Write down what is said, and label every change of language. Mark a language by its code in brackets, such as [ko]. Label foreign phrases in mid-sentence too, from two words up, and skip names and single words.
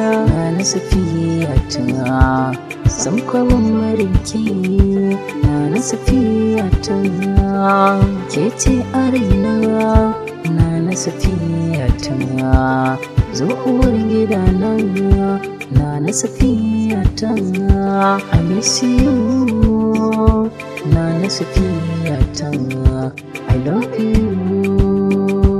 [ha] Nana Safiya ta, san ko ban barin ki. Nana Safiya ta, ke ce a raina. Nana Safiya ta, zo uwar gidana. Nana Safiya ta, [en] I miss you. [ha] Nana Safiya ta, [en] I love you.